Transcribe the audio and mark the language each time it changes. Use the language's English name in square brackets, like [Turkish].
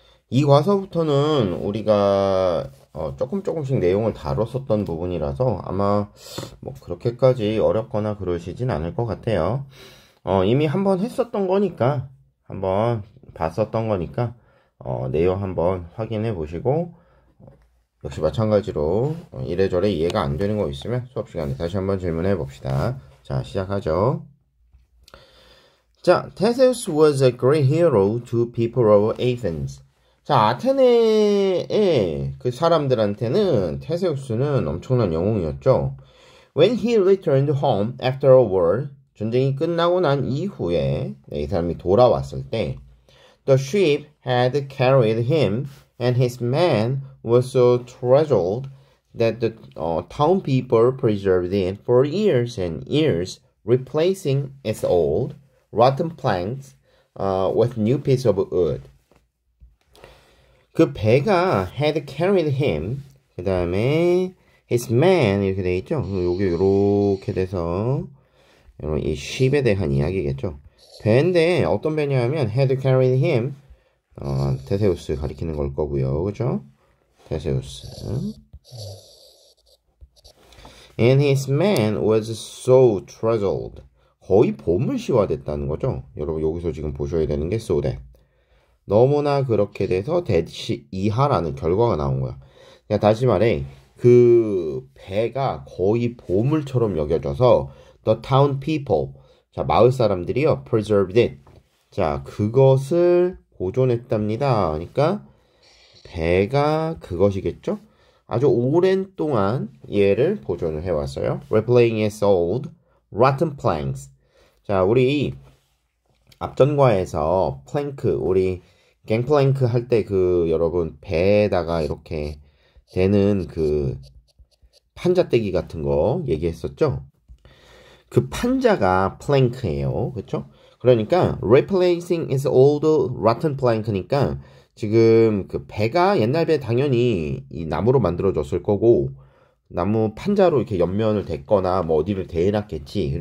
[Korean] 이 과서부터는 우리가 조금씩 내용을 다뤘었던 부분이라서 아마 뭐 그렇게까지 어렵거나 그러시진 않을 것 같아요. 이미 한번 했었던 거니까, 한번 봤었던 거니까 내용 한번 확인해 보시고, 역시 마찬가지로 이래저래 이해가 안 되는 거 있으면 수업 시간에 다시 한번 질문해 봅시다. 자, 시작하죠. [English] 자, Theseus was a great hero to people of Athens. [Korean] 자, 아테네의 그 사람들한테는 테세우스는 엄청난 영웅이었죠. [English] When he returned home after a war, [Korean] 전쟁이 끝나고 난 이후에 이 사람이 돌아왔을 때 [English] The ship had carried him and his men was so treasured that the town people preserved it for years and years, replacing its old, rotten planks with new piece of wood. [Korean] 그 배가 [English] had carried him, [Korean] 그 다음에 [English] his man [Korean] 이렇게 돼 있죠. 여기 이렇게 돼서 이 ship에 대한 이야기겠죠. 배인데 어떤 배냐면 [English] had carried him, [Korean] 테세우스 가리키는 걸 거고요. 그죠? 테세우스. [English] And his man was so treasured. [Korean] 거의 보물시화됐다는 거죠. 여러분 여기서 지금 보셔야 되는 게 so that. 너무나 그렇게 돼서 that 이하라는 결과가 나온 거야. 그러니까 다시 말해 그 배가 거의 보물처럼 여겨져서 [English] the town people, [Korean] 자 마을 사람들이요 [English] preserved it. [Korean] 자 그것을 보존했답니다. 그러니까 배가 그것이겠죠? 아주 오랜 동안 얘를 보존을 해왔어요. [English] Replaying its old, rotten planks. [Korean] 자, 우리 앞전과에서 플랭크, 우리 갱플랭크 할 때 그 여러분 배에다가 이렇게 되는 그 판자떼기 같은 거 얘기했었죠? 그 판자가 플랭크예요. 그쵸? 그러니까 [English] replacing its old rotten plank [Korean] 니까 지금 그 배가 옛날 배 당연히 이 나무로 만들어졌을 거고 나무 판자로 이렇게 옆면을 댔거나 뭐 어디를 대놨겠지.